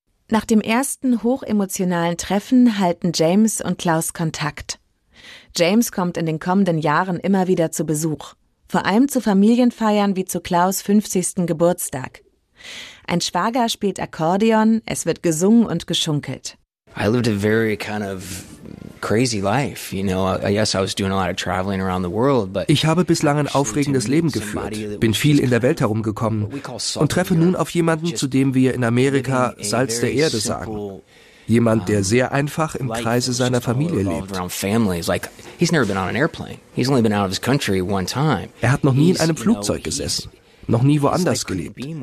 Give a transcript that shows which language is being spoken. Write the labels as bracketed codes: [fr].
[de] Nach dem ersten hochemotionalen Treffen halten James und Klaus Kontakt. James kommt in den kommenden Jahren immer wieder zu Besuch. Vor allem zu Familienfeiern wie zu Klaus' 50. Geburtstag. Ein Schwager spielt Akkordeon, es wird gesungen und geschunkelt. [en] I lived a very kind of crazy life, you know. Yes, I was doing a lot of traveling around the world, but [de] ich habe bislang ein aufregendes Leben geführt, bin viel in der Welt herumgekommen und treffe nun auf jemanden, zu dem wir in Amerika Salz der Erde sagen. Jemand, der sehr einfach im Kreise seiner Familie lebt. Er hat noch nie in einem Flugzeug gesessen, noch nie woanders gelebt.